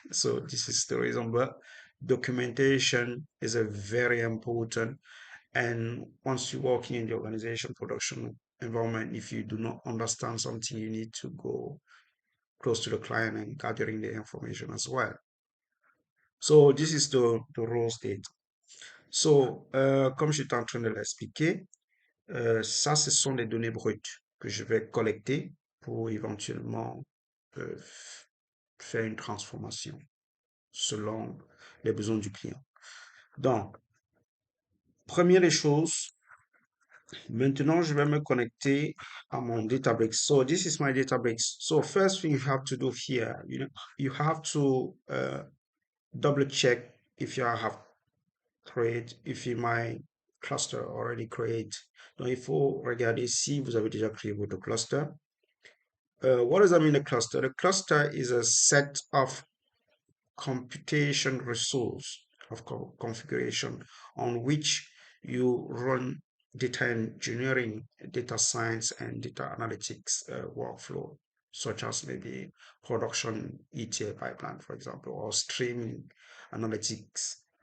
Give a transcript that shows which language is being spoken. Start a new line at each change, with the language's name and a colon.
English: So this is the reason. But documentation is a very important. And once you're working in the organization production environment, if you do not understand something, you need to go close to the client and gathering the information as well. So this is the raw state.
French: So, comme j'étais en train de l'expliquer, ça, ce sont les données brutes que je vais collecter pour éventuellement euh, faire une transformation selon les besoins du client. Donc, première des choses, maintenant, je vais me connecter à mon Databricks.
English: So this is my Databricks. So first thing you have to do here, you have to double check if you have create, if my cluster already create.
French: Donc, il faut regarder si vous avez déjà créé votre cluster.
English: What does that mean, a cluster? The cluster is a set of computation resource of configuration on which you run data engineering, data science, and data analytics workflow, such as maybe production ETL pipeline, for example, or streaming analytics.